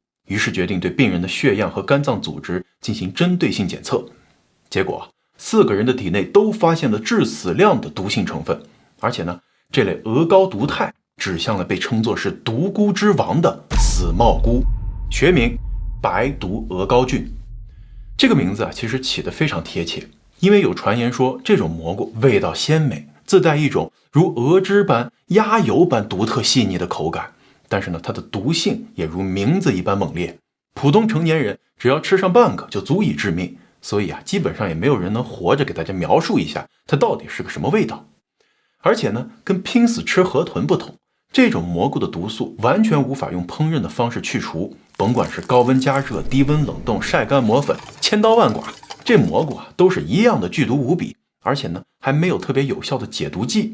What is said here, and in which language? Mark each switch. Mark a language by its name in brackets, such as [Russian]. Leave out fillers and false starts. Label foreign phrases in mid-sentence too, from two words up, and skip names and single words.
[Chinese] 於是決定對病人的血樣和肝臟組織進行針對性檢測，結果4個人的體內都發現了致死量的毒性成分，而且這類鹅膏毒肽指向了被稱作是毒菇之王的死帽菇，學名白毒鹅膏菌。這個名字其實起得非常貼切，因為有傳言說這種蘑菇味道鮮美，自帶一種如鵝汁般、鴨油般獨特細膩的口感。但是它的毒性也如名字一般猛烈，普通成年人只要吃上半個就足以致命，所以基本上也没有人能活着給大家描述一下它到底是個什麼味道。而且跟拼死吃河豚不同，這種蘑菇的毒素完全無法用烹飪的方式去除，甭管是高溫加熱、低溫冷凍、曬乾磨粉，千刀萬剮，這蘑菇都是一樣的剧毒無比，而且還沒有特別有效的解毒劑。